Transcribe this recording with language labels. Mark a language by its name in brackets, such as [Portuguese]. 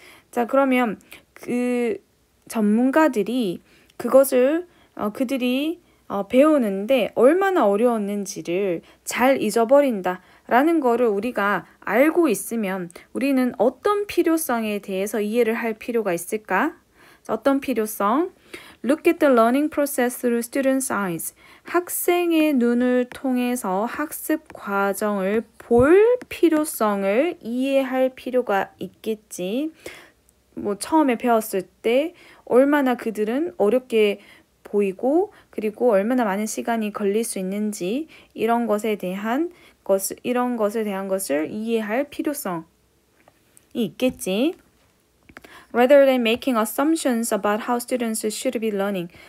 [Korean] 자, 그러면 그 전문가들이 그것을 그들이 배우는데 얼마나 어려웠는지를 잘 잊어버린다라는 거를 우리가 알고 있으면 우리는 어떤 필요성에 대해서 이해를 할 필요가 있을까? 어떤 필요성? [English] Look at the learning process through students' eyes. [Korean] 학생의 눈을 통해서 학습 과정을 볼 필요성을 이해할 필요가 있겠지. 뭐 처음에 배웠을 때 얼마나 그들은 어렵게 보이고 그리고 얼마나 많은 시간이 걸릴 수 있는지 이런 것에 대한 것을 이해할 필요성이 있겠지. [English] rather than making assumptions about how students should be learning.